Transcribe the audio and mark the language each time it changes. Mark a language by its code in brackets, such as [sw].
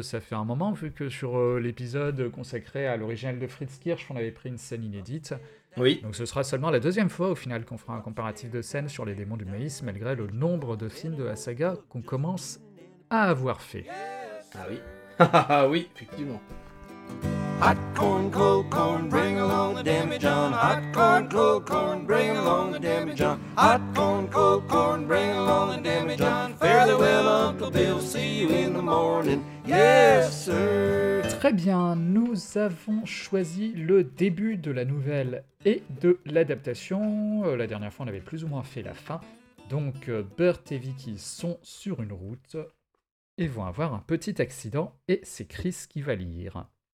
[fr] Ça fait un moment, vu que sur l'épisode consacré à l'original de Fritz Kirsch, on avait pris une scène inédite. Oui. Donc ce sera seulement la deuxième fois au final qu'on fera un comparatif de scènes sur les Démons du Maïs, malgré le nombre de films de la saga qu'on commence à avoir fait. Ah oui. Ah oui, effectivement. [en] Hot corn, cold corn, bring along the damage on. Hot corn, cold corn, bring along the damage on. Hot corn, cold corn, bring along the damage on. Fare thee well, Uncle Bill, see you in the morning. Yes, sir. [fr] Très bien, nous avons choisi le début de la nouvelle et de l'adaptation. La dernière fois, on avait plus ou moins fait la fin. Donc, Bert et Vicky sont sur une route et vont avoir un petit accident. Et c'est Chris qui va lire.